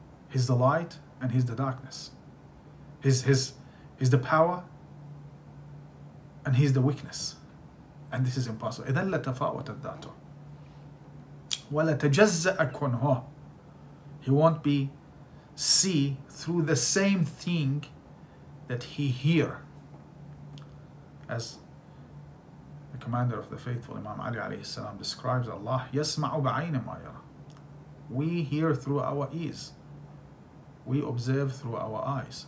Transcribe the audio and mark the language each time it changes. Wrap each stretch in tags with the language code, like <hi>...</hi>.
<en>He's the light and He's the darkness. He's the power and He's the weakness. And this is impossible.</en> <ar>إذن لتفاوتت ذاته ولا تجزأ كنه.</ar> <en>He won't be see through the same thing that He hear. As the commander of the faithful, Imam Ali alayhi salam, describes Allah,</en> <ar>يَسْمَعُ بَعَيْنِ مَا يَرَى.</ar> <en>We hear through our ears. We observe through our eyes.</en>